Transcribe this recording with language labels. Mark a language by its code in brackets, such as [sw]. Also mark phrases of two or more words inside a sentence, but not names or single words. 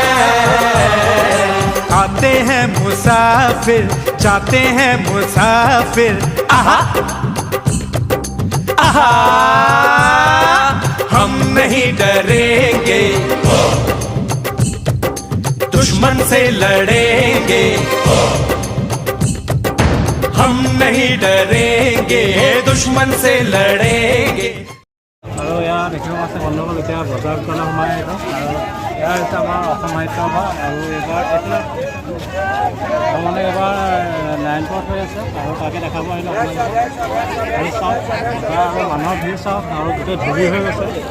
[hi] आते हैं मुसाफिर जाते हैं मुसाफिर आहा आहा हम नहीं डरेंगे दुश्मन से लड़ेंगे हम नहीं डरेंगे दुश्मन से लड़ेंगे [as] আৰু ইয়াৰ দেখিব আছে বন্ধুসকল এতিয়া বজাৰ কাৰণে সোমাই আহিব আৰু ইয়াৰ হৈছে আমাৰ অসম সাহিত্য সভা আৰু এইবাৰ মানে এইবাৰ নাৰায়ণপুৰত হৈ আছে আৰু তাকে দেখাব আহিলে আপোনালোকে আৰু চাওক আৰু মানুহৰ ভিৰ চাওক আৰু গোটেই ধূলি হৈ গৈছে